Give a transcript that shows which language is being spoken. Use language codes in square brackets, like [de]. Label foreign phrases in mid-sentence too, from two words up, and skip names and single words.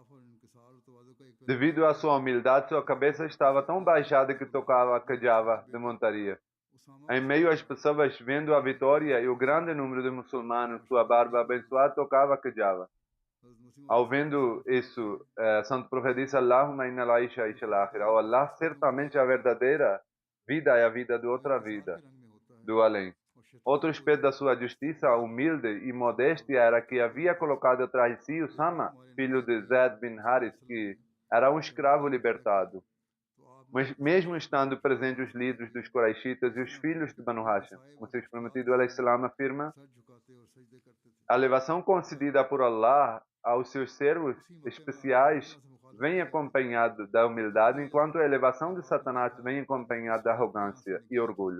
[pt] Devido à sua humildade, sua cabeça estava tão baixada que tocava a cajava de montaria. Em meio às pessoas vendo a vitória e o grande número de muçulmanos, sua barba abençoada tocava a cajava. Ao vendo isso, santo profeta disse, [ar] اللهم إن العيش عيش الآخرة. [pt] Oh Allah, certamente a verdadeira vida é a vida de outra vida, do além. Outro aspecto da sua justiça humilde e modéstia era que havia colocado atrás de si Usama, filho de Zaid bin Haris, que era um escravo libertado. Mas mesmo estando presentes os líderes dos Quraishitas e os filhos de Banu Hashim, como seu prometido al-Islam afirma, a elevação concedida por Allah aos seus servos especiais vem acompanhado da humildade, enquanto a elevação de Satanás vem acompanhada da arrogância e orgulho.